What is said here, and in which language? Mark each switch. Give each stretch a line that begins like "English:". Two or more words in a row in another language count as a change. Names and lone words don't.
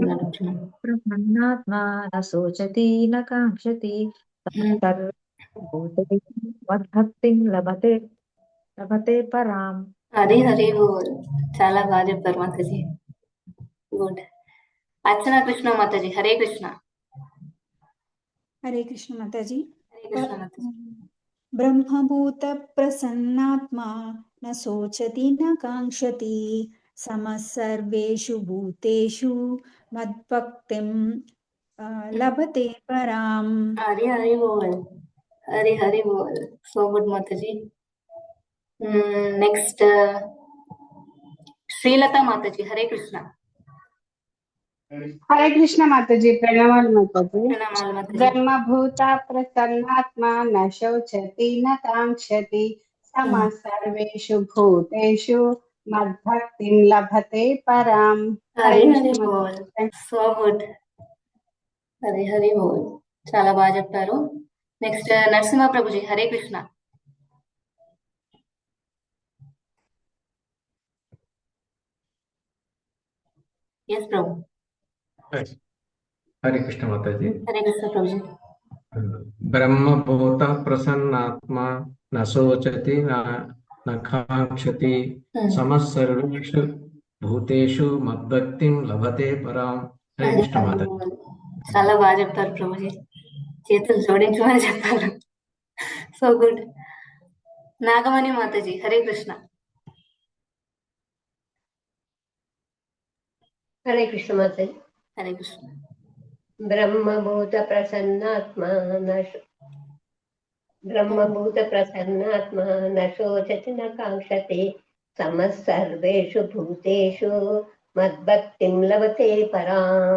Sanskrit: బ్రహ్మణాత్మ న శోచతి న కాంక్షతి సర్వేషు భూతేషు మద్భక్తిం లభతే పరాం.
Telugu: హరి హరి బోల్. చాలా బాగా చెప్పారు మాతాజీ. గుడ్. అర్చనా కృష్ణ మాతాజీ. హరే కృష్ణ. హరే కృష్ణ మాతాజీ. హరే కృష్ణ మాతాజీ.
Sanskrit: ब्रह्मभूतप्रसन्नात्मा न शोचति न काङ्क्षति समः सर्वेषु भूतेषु मद्भक्तिं लभते पराम्.
Hindi: हरि हरि बोल. हरि हरि बोल.
English: So good, Mataji. Next, Srilata Mataji. Hare Krishna.
Hindi: हरे कृष्ण माताजी
Telugu: ప్రణామాలు మాతాజీ ప్రణామాలు మాతాజీ.
Sanskrit: ब्रह्मभूता प्रसन्नात्मा न शोचति न काङ्क्षति समः सर्वेषु भूतेषु मद्भक्तिं लभते पराम्.
Hindi: हरे हरि हरि कृष्ण बोल. माताजी.
English: So good.
Telugu: హరి హరి బోల్. చాలా బాగా చెప్పారు. నెక్స్ట్ నరసింహ ప్రభుజీ. హరే కృష్ణ. ఎస్ ప్రభు.
Hindi: हरे कृष्ण माताजी
Telugu: హరే కృష్ణ ప్రభుజీ.
Sanskrit: ब्रह्मभूत प्रसन्नात्मा न शोचति न काङ्क्षति समः सर्वेषु भूतेषु मद्भक्तिं लभते पराम्.
Hindi: हरे
Telugu: హరి
Hindi: कृष्ण
Telugu: హరి
Hindi: माताजी.
Telugu: బోల్. చాలా బాగా చెప్తారు ప్రభుజీ. చేతులు జోడించమని చెప్పారు.
English: So good.
Telugu: నాగమణి మాతాజీ. హరే కృష్ణ. హరే కృష్ణ మాతాజీ. హరే కృష్ణ.
Sanskrit: బ్రహ్మభూత ప్రసన్నాత్మా న శోచతి న కాంక్షతి సమః సర్వేషు భూతేషు మద్భక్తిం లభతే పరాం.